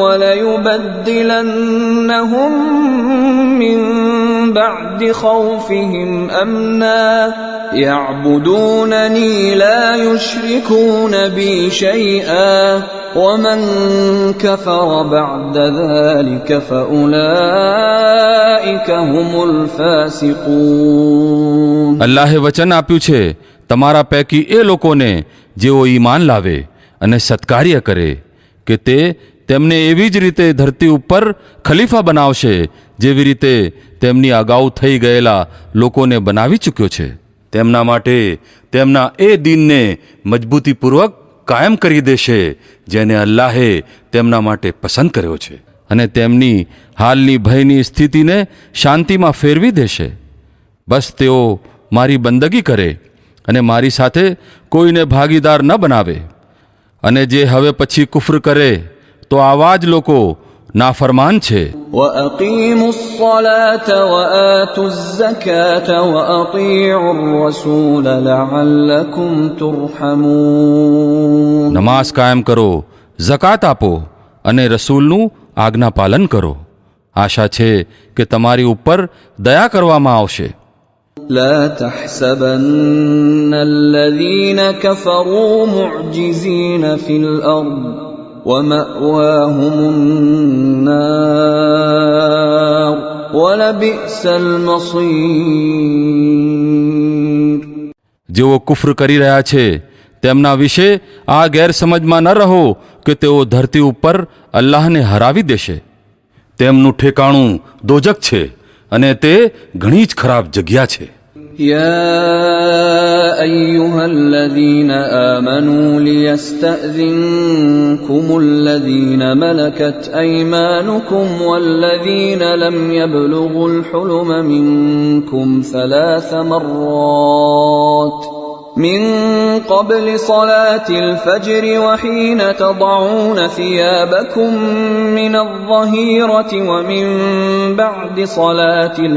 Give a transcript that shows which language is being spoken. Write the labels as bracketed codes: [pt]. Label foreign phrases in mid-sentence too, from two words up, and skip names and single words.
[ar] وليبدلنهم من بعد خوفهم أمنا يعبدونني لا يشركون بي شيئا ومن كفر بعد ذلك فأولئك هم الفاسقون. [gu] અલ્લાહે વચન આપ્યું છે તમારા પૈકી એ લોકોને જેઓ ઈમાન લાવે અને સત્કાર્ય કરે કે તે તેમને એવી જ રીતે ધરતી ઉપર ખલીફા બનાવશે જેવી રીતે તેમની અગાઉ થઈ ગયેલા લોકોને બનાવી ચૂક્યો છે. તેમના માટે તેમના એ દીનને મજબૂતીપૂર્વક કાયમ કરી દેશે જેને અલ્લાહે તેમના માટે પસંદ કર્યો છે, અને તેમની હાલની ભયની સ્થિતિને શાંતિમાં ફેરવી દેશે. બસ તેઓ મારી બંદગી કરે અને મારી સાથે કોઈને ભાગીદાર ન બનાવે. અને જે હવે પછી કુફર કરે તો આવા જ લોકો નાફરમાન છે. [ar] وَأَقِيمُوا الصَّلَاةَ وَآتُوا الزَّكَاةَ وَأَطِيعُوا الرَّسُولَ لَعَلَّكُمْ تُرْحَمُونَ. [gu] નમાઝ કાયમ કરો, ઝકાત આપો અને રસૂલનું આજ્ઞાપાલન કરો. આશા છે કે તમારી ઉપર દયા કરવામાં આવશે. [ar] لا تحسبن الذين كفروا معجزين في الأرض ومأواهم النار ولبئس المصير. [gu] જેઓ કુફર કરી રહ્યા છે તેમના વિશે આ ગેરસમજમાં ન રહો કે તેઓ ધરતી ઉપર અલ્લાહને હરાવી દેશે. તેમનું ઠેકાણું દોજક છે અને તે ઘણી જ ખરાબ જગ્યા છે. [ar] يا أيها الذين آمنوا ليستأذنكم الذين ملكت أيمانكم والذين لم يبلغوا الحلم منكم 3 مرات من قبل صلاة الفجر وحين تضعون ثيابكم من الظهيرة ومن بعد صلاة